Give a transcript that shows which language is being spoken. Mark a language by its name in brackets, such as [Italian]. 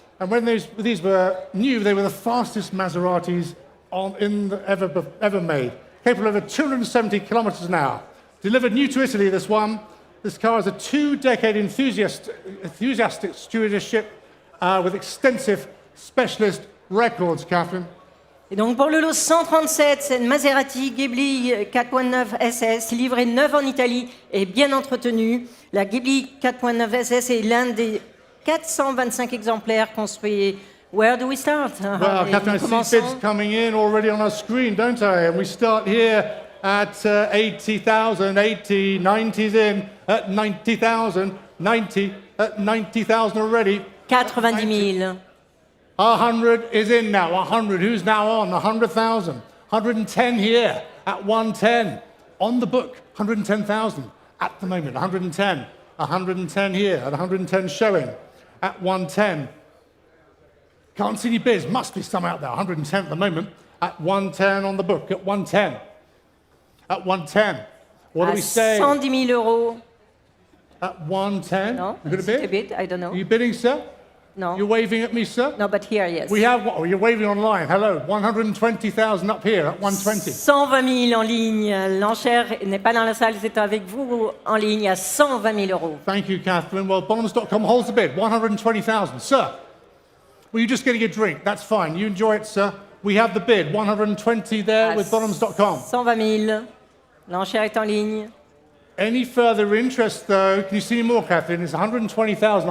[English] And when these were new, they were the fastest Maseratis ever made. Capable of over 270 kilometers an hour. Delivered new to Italy, this one. This car is a 2-decade enthusiastic stewardship with extensive specialist records, Catherine. [French] Et donc pour le lot 137, c'est une Maserati Ghibli 4.9 SS, livrée neuve en Italie et bien entretenue. La Ghibli 4.9 SS est l'un des 425 exemplaires construits. [English] Where do we start? Well, Catherine, I see bids coming in already on our screen, don't I? And we start here at 80,000, 80, 90's in, at 90,000, 90, at 90,000 already. 90,000. 100 is in now, 100. Who's now on? 100,000. 110 here at 110. On the book, 110,000 at the moment, 110. 110 here at 110 showing at 110. Can't see any bids, must be some out there. 110 at the moment, at 110 on the book, at 110. At 110. What do we say? [French] 110 000 euros. [English] At 110? No, you got a bid? I don't know. Are you bidding, sir? No. You're waving at me, sir? No, but here, yes. We have what? Oh, you're waving online. Hello. 120,000 up here at 120. [French] 120 000 en ligne. L'enchère n'est pas dans la salle, c'est avec vous en ligne à 120 000 euros. [English] Thank you, Catherine. Well, Bonhams.com holds the bid. 120,000. Sir, well, you're just getting a drink. That's fine. You enjoy it, sir. We have the bid. 120 there with Bonhams.com. [French] 120 000. L'enchère est en ligne. [English] Any further interest, though? Can you see more, Catherine? It's 120,000.